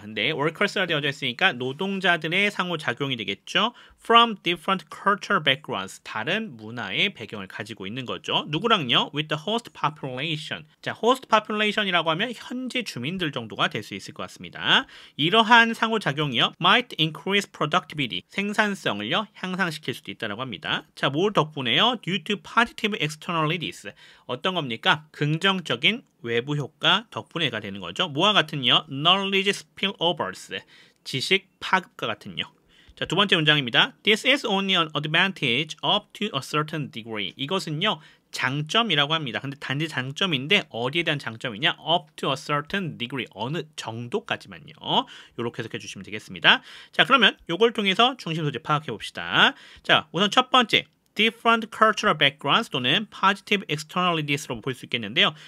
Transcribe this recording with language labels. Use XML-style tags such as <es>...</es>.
<ko>근데 workers라 되어져 있으니까 노동자들의 상호작용이 되겠죠.</ko> <en>From different cultural backgrounds.</en> <ko>다른 문화의 배경을 가지고 있는 거죠. 누구랑요?</ko> <en>With the host population.</en> <ko>자, host population 이라고 하면 현지 주민들 정도가 될 수 있을 것 같습니다. 이러한 상호작용이요.</ko> <en>Might increase productivity.</en> <ko>생산성을요. 향상시킬 수도 있다고 합니다. 자, 뭘 덕분에요?</ko> <en>Due to positive externalities.</en> <ko>어떤 겁니까? 긍정적인 외부 효과 덕분에가 되는 거죠. 뭐와 같은요? Knowledge spillovers. 지식 파급과 같은요. 자, 두 번째 문장입니다.</ko> <en>This is only an advantage up to a certain degree.</en> <ko>이것은요. 장점이라고 합니다. 근데 단지 장점인데 어디에 대한 장점이냐?</ko> <en>Up to a certain degree.</en> <ko>어느 정도까지만요. 이렇게 해석해 주시면 되겠습니다. 자, 그러면 이걸 통해서 중심 소재 파악해 봅시다. 자, 우선 첫 번째.</ko> <en>different cultural backgrounds</en> <ko>또는 positive externalities로 볼 수 있겠는데요.</ko>